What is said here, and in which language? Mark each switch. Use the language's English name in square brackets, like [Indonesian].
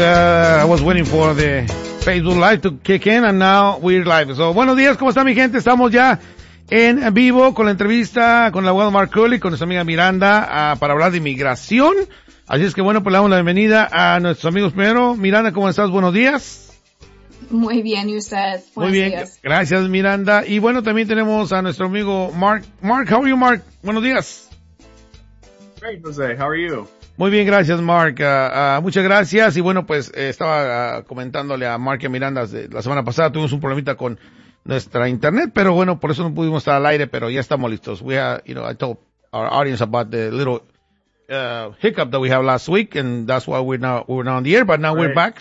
[English] I was waiting for the Facebook Live to kick in, and now we're live. [Spanish] So, buenos días, ¿cómo está mi gente? Estamos ya en vivo con la entrevista con el abogado Mark Cooley, con nuestra amiga Miranda, para hablar de inmigración. Así es que bueno, pues le damos la bienvenida a nuestros amigos primero. Miranda, ¿cómo estás? Buenos días. Muy bien, ¿y usted? Buenos Muy bien, días. Gracias Miranda. Y bueno, también tenemos a nuestro amigo Mark. [English] Mark, how are you, Mark? [Spanish] Buenos días. [English] Great, Jose, how are you? [Spanish] Muy bien, gracias Mark. Muchas gracias. Y bueno, pues estaba comentándole a Mark y a Miranda la semana pasada. Tuvimos un problemita con nuestra internet, pero bueno, por eso no pudimos estar al aire, pero ya estamos listos. [English] We have, you know, I told our audience about the little hiccup that we have last week, and that's why we're now on the air, but now we're back.